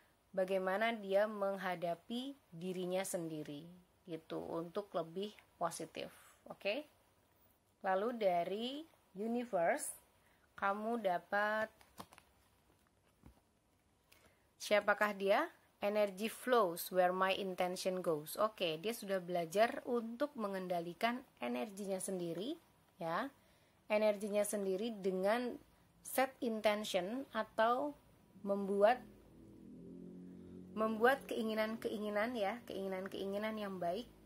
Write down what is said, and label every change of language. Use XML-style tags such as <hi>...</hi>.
<id>Bagaimana dia menghadapi dirinya sendiri gitu untuk lebih positif. Oke? Lalu dari universe kamu dapat siapakah dia?</id> <en>Energy flows where my intention goes.</en> <id>Oke, dia sudah belajar untuk mengendalikan energinya sendiri ya. Energinya sendiri dengan</id> <en>set intention</en> <id>atau membuat keinginan-keinginan ya, keinginan-keinginan yang baik</id>